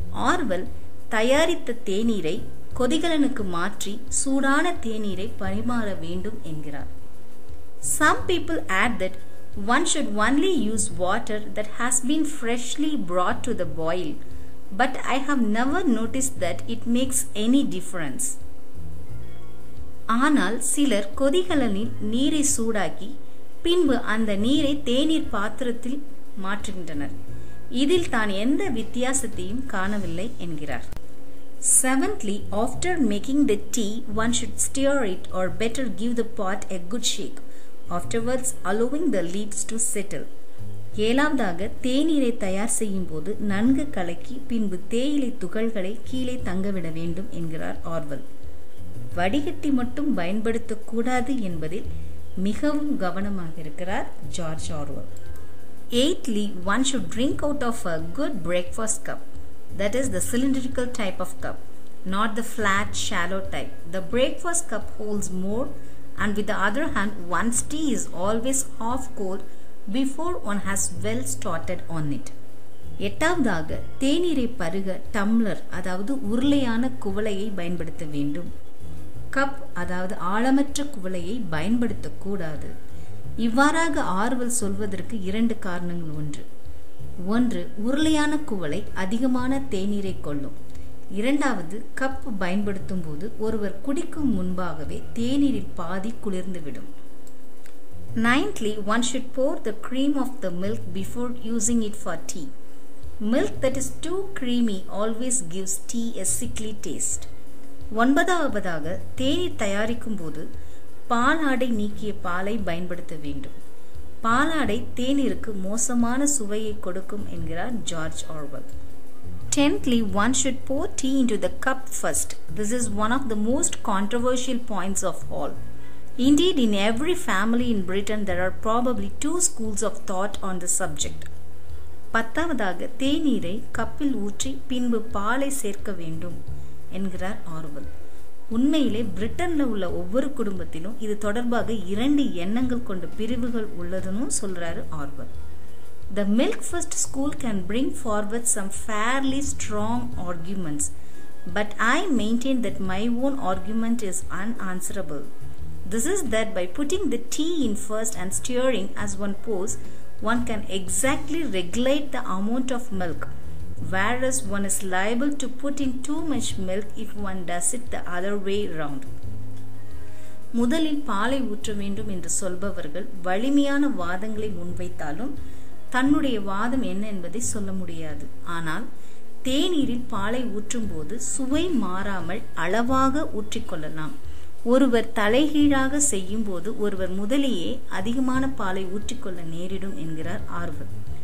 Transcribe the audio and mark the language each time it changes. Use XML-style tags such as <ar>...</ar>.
<ta>Orwell தயாரித்த தேநீரை கொதிகலனுக்கு மாற்றி சூடான தேநீரை பரிமாற வேண்டும் என்கிறார்.</ta> <en>Some people add that one should only use water that has been freshly brought to the boil, but I have never noticed that it makes any difference.</en> <ta>ஆனால் சிலர் கொதிகலனில் நீரை சூடாக்கி பின்பு அந்த நீரை தேநீர் பாத்திரத்தில் மாற்றுகின்றனர். இதில் தான் எந்த வித்தியாசத்தையும் காணவில்லை என்கிறார்.</ta> <en>Seventhly, after making the tea, one should stir it or better give the pot a good shake, afterwards allowing the leaves to settle.</en> <ta>ஏழாவதாக தேநீரை தயார் செய்யும் போது நன்கு கலக்கி பின்பு தேயிலை துகள்களை கீழே தங்கவிட வேண்டும் என்கிறார் ஆர்வல். வடிகட்டி மட்டும் பயன்படுத்தக்கூடாது என்பதில் மிகவும் கவனமாக இருக்கிறார் George Orwell.</ta> <en>Eighthly, one should drink out of a good breakfast cup, that is the cylindrical type of cup, not the flat shallow type. The breakfast cup holds more, and with the other hand, one's tea is always half cold before one has well started on it.</en> <ta>எட்டாவதாக தேநீரை பருக tumbler அதாவது உருளையான குவளையை பயன்படுத்த வேண்டும். Cup அதாவது ஆழமற்ற குவளையை பயன்படுத்தக்கூடாது. இவ்வாறாக ஆர்வல் சொல்வதற்கு 2 காரணங்கள் உண்டு. ஒன்று, உருளையான குவளை அதிகமான தேநீரை கொள்ளும். இரண்டாவது, கப் பயன்படுத்தும் போது ஒருவர் குடிக்கும் முன்பாகவே தேநீரில் பாதி குளிர்ந்துவிடும்.</ta> <en>Ninthly, one should pour the cream of the milk before using it for tea. Milk that is too creamy always gives tea a sickly taste.</en> <ta>ஒன்பதாவதாக, தேநீர் தயாரிக்கும் போது பாலாடை நீக்கிய பாலை பயன்படுத்த வேண்டும். பாலாடை தேநீருக்கு மோசமான சுவையை கொடுக்கும் என்கிறார் George Orwell.</ta> <en>Tenthly, one should pour tea into the cup first. This is one of the most controversial points of all. Indeed, in every family in Britain, there are probably two schools of thought on the subject.</en> <ta>பத்தாவதாக, தேநீரை கப்பில் ஊற்றி பின்பு பாலை சேர்க்க வேண்டும் என்கிறார் Orwell. உண்மையிலே பிரிட்டன்ல உள்ள ஒவ்வொரு குடும்பத்திலும் இது தொடர்பாக 2 எண்ணங்கள் கொண்ட பிரிவுகள் உள்ளதுன்னு சொல்றாரு Orwell.</ta> <en>The milk first school can bring forward some fairly strong arguments, but I maintain that my own argument is unanswerable. This is that by putting the tea in first and stirring as one pours, one can exactly regulate the amount of milk, whereas one is liable to put in too much milk if one does it the other way round.</en> <ta>முதலில் பாலை ஊற்ற வேண்டும் என்று சொல்பவர்கள் வலிமையான வாதங்களை முன்வைத்தாலும் தன்னுடைய வாதம் என்ன என்பதை சொல்ல முடியாது. ஆனால் தேநீரில் பாலை ஊற்றும் போது சுவை மாறாமல் அளவாக ஊற்றிக்கொள்ளலாம். ஒருவர் தலைகீழாக செய்யும் போது ஒருவர் முதலேயே அதிகமான பாலை ஊற்றிக்கொள்ள நேரிடும் என்கிறார் ஆர்வெல்.</ta>